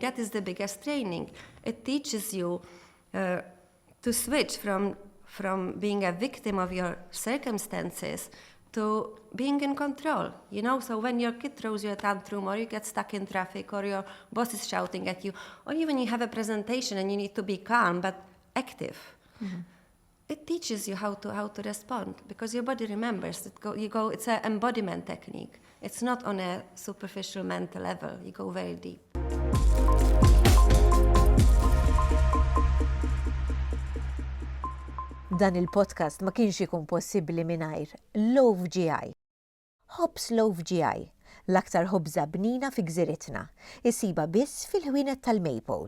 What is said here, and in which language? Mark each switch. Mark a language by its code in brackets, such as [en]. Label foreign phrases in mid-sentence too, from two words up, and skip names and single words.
[en] That is the biggest training. It teaches you to switch from being a victim of your circumstances to being in control, So when your kid throws you a tantrum, or you get stuck in traffic, or your boss is shouting at you, or even you have a presentation and you need to be calm but active, it teaches you how to respond, because your body remembers. It's an embodiment technique. It's not on a superficial mental level. You go very deep. [mt] Dan il-podcast ma kienx ikun possibbli mingħajr Love GI. Hobbs Love GI, l-aktar ħobża bnina fi gżiritna, isiba biss fil-ħwienet tal-Maypole.